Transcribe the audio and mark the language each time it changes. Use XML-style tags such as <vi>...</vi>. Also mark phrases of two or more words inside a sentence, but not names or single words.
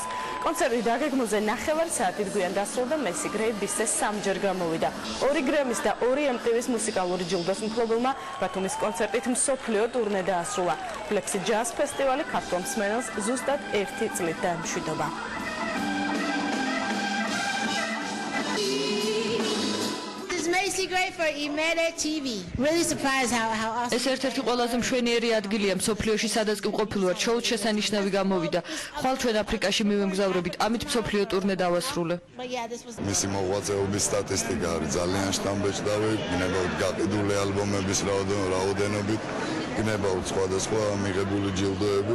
<ka>კონცერტი დაგეგმოზე 9 საათით გვიან დასრულდა. Macy Grace დისკზე 3-ჯერ გამოვიდა. 2 გრემის და 2 MTV-ის მუსიკალური ჯილდოს მფლობელმა ბათუმის კონცერტით მსოფლიო ტურნე დაასრულა. Lexi Jazz Festival ქართველ მსმენელს ზუსტად 1 წლით დაემშვიდობა.</ka> <en>Macy Gray for Imere TV. Really surprised how awesome.</en> <ka>ეს ერთ-ერთი ყველაზე მშვენიერი ადგილია მსოფლიოში, სადაც კი ყოფილვართ შოუს შესანიშნავი გამოვიდა. ხვალ ჩვენ აფრიკაში მივემგზავრებით, ამით მსოფლიო ტურნე დავასრულე. მისი მოღვაწეობის სტატისტიკა არის ძალიან შთამბეჭდავი, გნებავთ გაყიდული ალბომების რაოდენობით, გნებავთ სხვადასხვა მიღებული ჯილდოებით.</ka>